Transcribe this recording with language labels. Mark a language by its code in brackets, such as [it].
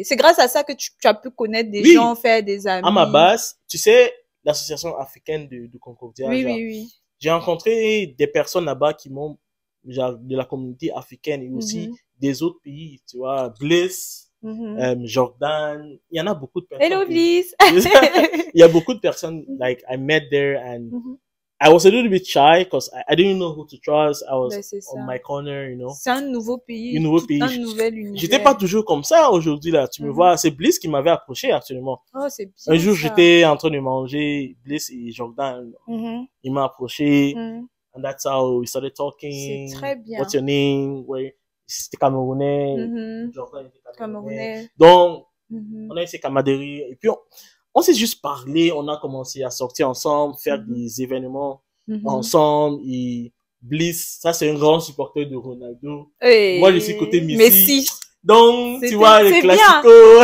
[fr] C'est grâce à ça que tu as pu connaître des gens, faire des amis. À ma base, tu sais, l'association africaine de Concordia. Oui. J'ai rencontré des personnes là-bas qui m'ont, genre, de la communauté africaine et aussi des autres pays, tu vois, Bliss, Jordan. Il y en a beaucoup de personnes. [en] Hello, Bliss. [fr] Il y a beaucoup de personnes, [en] like, I met there and I was a little bit shy because I didn't know who to trust. I was on my corner, you know. [fr] C'est un nouveau pays. Un nouvel univers. J'étais pas toujours comme ça aujourd'hui, là. Tu me vois, c'est Bliss qui m'avait approché actuellement. Oh, c'est bien. Un jour, j'étais en train de manger, Bliss et Jordan. Il m'a approché. [en] And that's how we started talking. [fr] C'est très bien. [en] What's your name? [fr] C'était Camerounais. Jordan était Camerounais. Donc, on a eu ces camaraderies. Et puis, on s'est juste parlé, on a commencé à sortir ensemble, faire des événements ensemble. Et Bliss, ça c'est un grand supporter de Ronaldo. Moi je suis côté Messi. Donc, tu vois, les classicos.